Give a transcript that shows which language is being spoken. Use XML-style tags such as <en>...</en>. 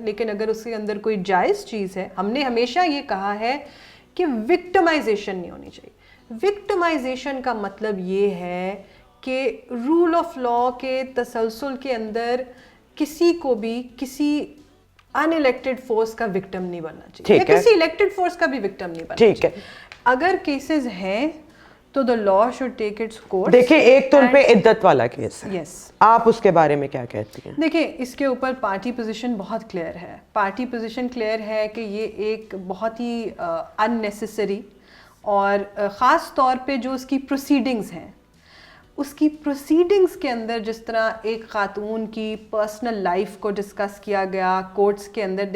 <ur>لیکن اگر اس کے اندر کوئی جائز چیز ہے, ہم نے ہمیشہ یہ کہا ہے کہ وکٹمائزیشن نہیں ہونی چاہیے. وکٹمائزیشن کا مطلب یہ ہے کہ رول آف لا کے تسلسل کے اندر کسی کو بھی کسی ان الیکٹڈ فورس کا وکٹم نہیں بننا چاہیے, یا کسی الیکٹڈ فورس کا بھی وکٹم نہیں بننا چاہیے. اگر کیسز ہیں تو</ur> <en>the law should take its course.</en> <ur>دیکھیں, ایک تو ان پہ عدت والا کیس ہے,</ur> <en>Yes.</en> <ur>آپ اس کے بارے میں کیا کہتی ہیں؟ دیکھیں, اس کے اوپر پارٹی پوزیشن بہت کلیئر ہے. پارٹی پوزیشن کلیئر ہے کہ یہ ایک بہت ہی unnecessary, اور خاص طور پہ جو اس کی پروسیڈنگز ہیں, اس کی پروسیڈنگز کے اندر جس طرح ایک خاتون کی پرسنل لائف کو ڈسکس کیا گیا کورٹس کے اندر.</ur>